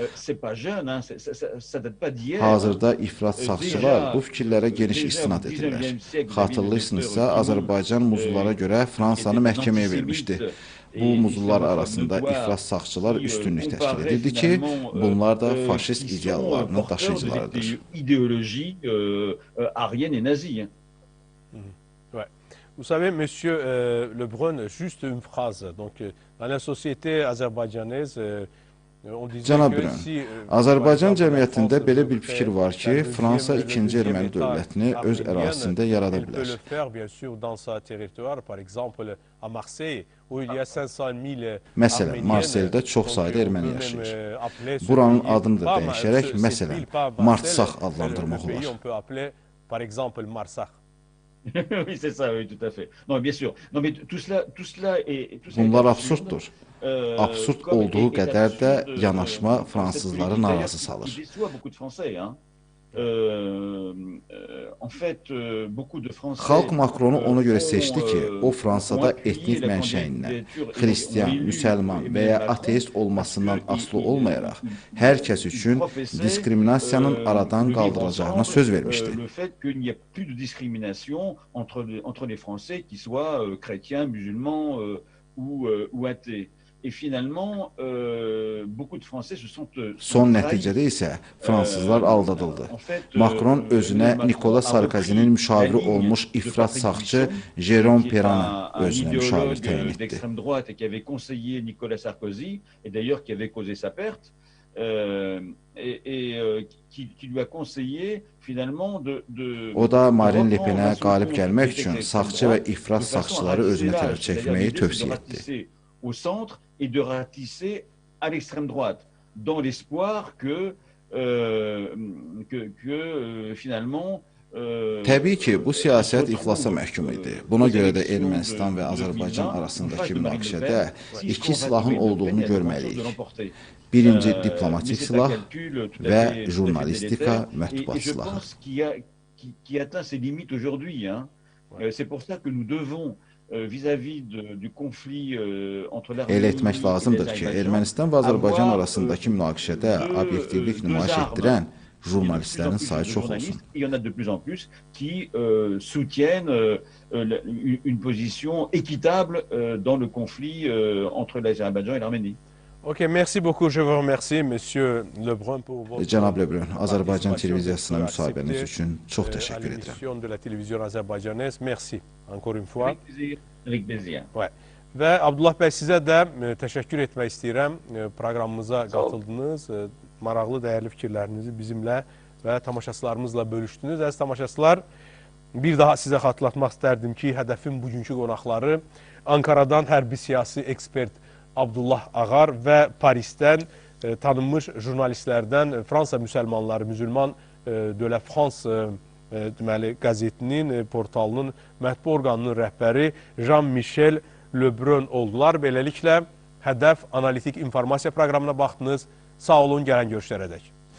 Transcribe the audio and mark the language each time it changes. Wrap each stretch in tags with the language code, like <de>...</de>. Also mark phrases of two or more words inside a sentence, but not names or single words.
<az>Hazırda ifrat sağçılar bu fikirlərə geniş istinad edirlər. Xatırlayırsınızsa, Azərbaycan muzlulara görə Fransanı məhkəməyə vermişdi. Bu muzlular arasında ifrat sağçılar üstünlük təşkil edirdi ki, bunlar da faşist ideallarının daşıyıcılarıdır.</az> <fr>İdeoloji arienne et nazie. Vous savez, Monsieur Le Brun, juste une phrase. Donc, dans la société azerbaïdjanaise,</fr> <az>Cənab Brun, Azərbaycan cəmiyyətində belə bir fikir var ki, Fransa ikinci erməni dövlətini öz ərazisində yarada bilər. Məsələn, Marseldə çox sayda erməni yaşayır. Buranın adını da dəyişərək, məsələn, Martsaq adlandırmaq olar.</az> <fr>Par exemple, Marsak. Oui, c'est ça, oui, tout à fait. Non, bien sûr. Non, mais tout cela est...</fr> <az>Bunlar absurddur. Absurd olduğu qədər də yanaşma fransızları narazı salır.</az> <fr>En fait, beaucoup de Français</fr> <az>Xalq Makronu ona görə</az> <fr>ont,</fr> <az>seçdi ki, o Fransada</az> <fr>accueilli</fr> <az>etnik</az> <fr>la</fr> <az>mənşəyindən,</az> <fr>candidature et donc ont</fr> <az>xristian,</az> <fr>élu</fr> <az>müsəlman və</az> <fr>Emmanuel</fr> <az>ya</az> <fr>Macron</fr> <az>ateist olmasından</az> <fr>parce que</fr> <az>asılı olmayaraq, hər kəs üçün diskriminasiyanın aradan qaldırılacağına söz vermişdi.</az> <fr>Le fait qu'il n'y a plus de discrimination entre les Français qui soient chrétiens, musulmans ou athées. Et finalement, beaucoup de Français se sont</fr> <az>Son</az> <fr>trahis.</fr> <az>nəticədə isə fransızlar aldadıldı. Macron özünə Nicolas Sarkozinin müşaviri olmuş ifrat sağçı Jérôme Perran'ı özünə müşavir təyin etdi.</az> <fr>D'extrême droite et qui avait conseillé Nicolas Sarkozy, et d'ailleurs qui avait causé sa perte, qui lui a conseillé finalement de</fr> <az>O da Marine Le Pen'ə qalib gəlmək üçün sağçı və ifrat sağçıları özünə tərəf çəkməyi tövsiyə etdi.</az> <fr>Au centre et de ratisser à l'extrême droite, dans l'espoir que finalement</fr> <az>Təbii ki, bu siyasət iflasa məhkum idi. Buna görə də Ermənistan və Azərbaycan arasındakı münaqişədə iki silahın olduğunu görməliyik. Birinci diplomatik silah və jurnalistika, mətbuat silahı.</az> <fr>Qui atteint ses limites aujourd'hui. C'est pour ça que nous devons vis-à-vis du conflit entre l'Arménie</fr> <az>Elə etmək lazımdır ki, Ermənistan və Azərbaycan arasındakı münaqişədə obyektivlik nümayiş etdirən jurnalistlərin sayı çox olsun.</az> <fr>Il y en a de plus en plus qui soutiennent une position équitable dans le conflit entre l'Azerbaïdjan et l'Arménie. Ok, merci beaucoup. Je vous remercie, Monsieur Lebrun, pour votre...</fr> <az>Cənab Lebrun, Azərbaycan televiziyasına müsahibəniz üçün çox təşəkkür edirəm.</az> <fr>l'émission de la télévision azerbaïdjanaise. Merci, encore une fois. Avec plaisir. Ouais.</fr> <az>Və Abdullah bəy, sizə də təşəkkür etmək istəyirəm. Proqramımıza qatıldınız. Maraqlı, dəyərli fikirlərinizi bizimlə və tamaşaçılarımızla bölüşdünüz. Əziz tamaşaçılar, bir daha sizə xatırlatmaq istərdim ki, hədəfin bugünkü qonaqları Ankaradan hərbi siyasi ekspert Abdullah Ağar və Parisdən tanınmış jurnalistlərdən Fransa müsəlmanları, Müsəlman de la France deməli, qəzetinin, portalının mətbu orqanının rəhbəri Jean-Michel Lebrun oldular. Beləliklə, Hədəf Analitik İnformasiya proqramına baxdınız. Sağ olun, gələn görüşlərə dək.</az>